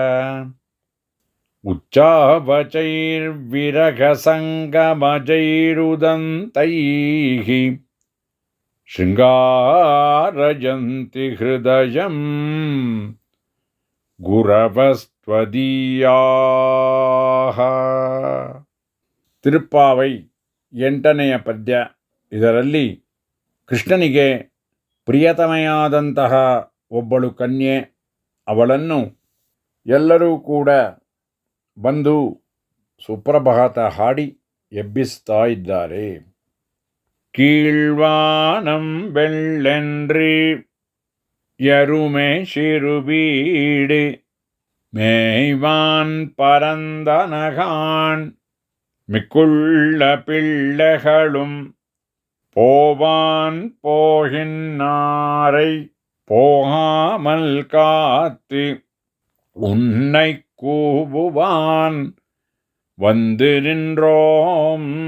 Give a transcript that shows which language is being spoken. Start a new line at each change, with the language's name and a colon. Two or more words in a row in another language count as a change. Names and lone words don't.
Sanskrit: उच्चावचैर्विरहसङ्गमजैरुदन्तैः शृङ्गारयन्ति हृदयं ಗುರವಸ್ತ್ವದೀಯಾಃ.
Kannada: ತಿರುಪ್ಪಾವೈ 8ನೆಯ ಪದ್ಯ. ಇದರಲ್ಲಿ ಕೃಷ್ಣನಿಗೆ ಪ್ರಿಯತಮೆಯಾದಂತಹ ಒಬ್ಬಳು ಕನ್ಯೆ, ಅವಳನ್ನು ಎಲ್ಲರೂ ಕೂಡ ಬಂದು ಸುಪ್ರಭಾತ ಹಾಡಿ ಎಬ್ಬಿಸ್ತಾ ಇದ್ದಾರೆ.
Tamil: கீழ்வானம் வெள்ளென்று எருமே சிறுவீடு மேய்வான் பரந்தனகான் மிக்குள்ள பிள்ளைகளும் போவான் போகின்னாரை போகாமல் காத்து உன்னை கூவுவான் வந்து நின்றோம்.